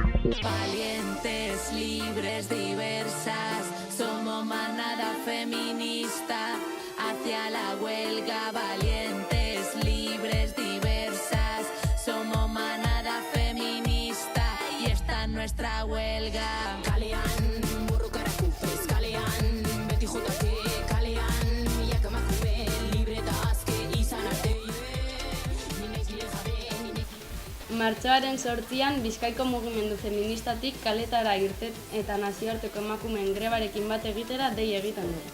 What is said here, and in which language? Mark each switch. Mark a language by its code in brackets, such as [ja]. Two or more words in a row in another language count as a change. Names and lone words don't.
[es] Valientes, libres, diversas, somos manada feminista hacia la huelga. Valientes, libres, diversas, somos manada feminista y esta es nuestra huelga. [eu] Kalean, borrokara kupez, kalean, beti jotake, kalean, milaka emakume, libre eta azke izan arte. Martxoaren 8an Bizkaiko mugimendu feministatik kaletara irten eta nazioarteko emakumeen grebarekin bat egitera dei egiten dugu.